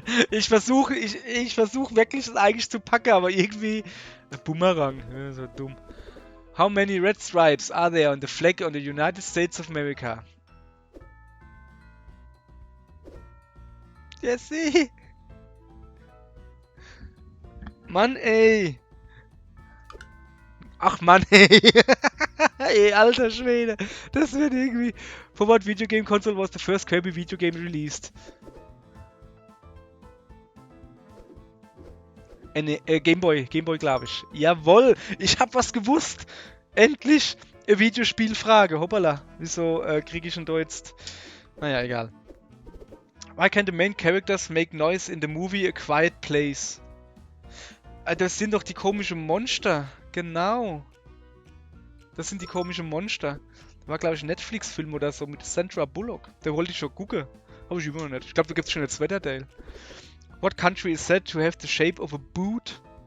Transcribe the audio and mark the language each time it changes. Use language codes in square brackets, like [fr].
[de] ich versuche wirklich das eigentlich zu packen, aber irgendwie... Boomerang, ja, so dumm. [en] How many red stripes are there on the flag on the United States of America? [de] Jesse! Mann, ey! Ach Mann, ey! Ey, alter Schwede! Das wird irgendwie... [en] For what video game console was the first Kirby video game released? [de] Gameboy glaube ich. Jawohl! Ich hab was gewusst! Endlich! Eine Videospielfrage. Hoppala. Wieso kriege ich denn da jetzt... Naja, egal. [en] Why can the main characters make noise in the movie A Quiet Place? [de] Das sind doch die komischen Monster. Genau. Das sind die komischen Monster. Da war, glaube ich, ein Netflix-Film oder so mit Sandra Bullock. Der wollte ich schon gucken. Habe ich immer noch nicht. Ich glaube, da gibt es schon jetzt Wetterdale. [en] What country is said to have the shape of a boot?